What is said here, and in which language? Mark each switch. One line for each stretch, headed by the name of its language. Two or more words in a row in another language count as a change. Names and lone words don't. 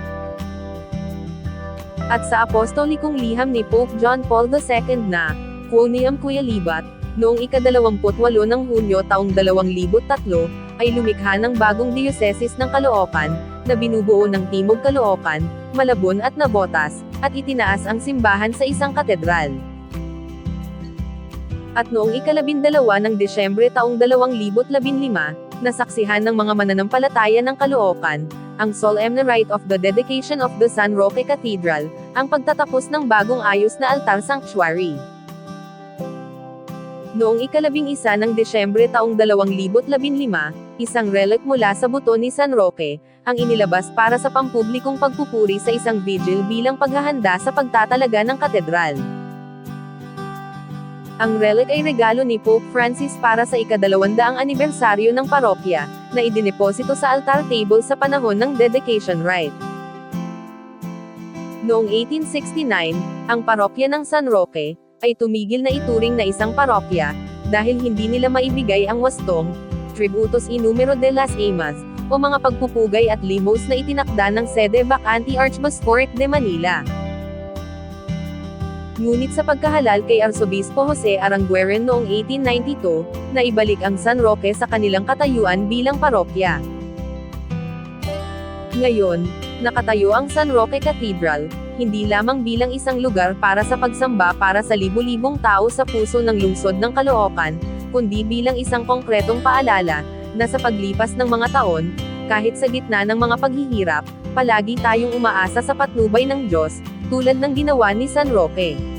Filipino: At sa apostolikong liham ni Pope John Paul II na Quoniam Libat, noong ika-28 ng Hunyo taong 2003, ay lumikha ng bagong diocese ng Caloocan, na binubuo ng Timog Caloocan, Malabon at Navotas, at itinaas ang simbahan sa isang katedral. At noong ika-12 ng Desyembre taong 2015, nasaksihan ng mga mananampalataya ng Caloocan, ang
English: solemn rite of the dedication of the San Roque Cathedral,
Filipino: ang pagtatapos ng bagong ayos na
English: altar sanctuary.
Filipino: Noong ika-11 ng Desyembre taong 2015, isang relic mula sa buto ni San Roque, ang inilabas para sa pampublikong pagpupuri sa isang vigil bilang paghahanda sa pagtatalaga ng katedral. Ang relic ay regalo ni Pope Francis para sa ika-200 anibersaryo ng parokya, na idineposito sa
English: altar table
Filipino: sa panahon ng
English: dedication rite.
Filipino: Noong 1869, ang parokya ng San Roque ay tumigil na ituring na isang parokya, dahil hindi nila maibigay ang wastong,
Spanish: Tributos y Número de las Amas,
Filipino: o mga pagpupugay at limos na itinakda ng
Latin: Sede Vacante
Filipino: Archbishopric de Manila. Ngunit sa pagkahalal kay Arsobispo Jose Arangueren noong 1892, naibalik ang San Roque sa kanilang katayuan bilang parokya. Ngayon, nakatayo ang San Roque Cathedral, hindi lamang bilang isang lugar para sa pagsamba para sa libu-libong tao sa puso ng lungsod ng Caloocan, kundi bilang isang konkretong paalala, na sa paglipas ng mga taon, kahit sa gitna ng mga paghihirap, palagi tayong umaasa sa patnubay ng Diyos, tulad ng ginawa ni San Roque.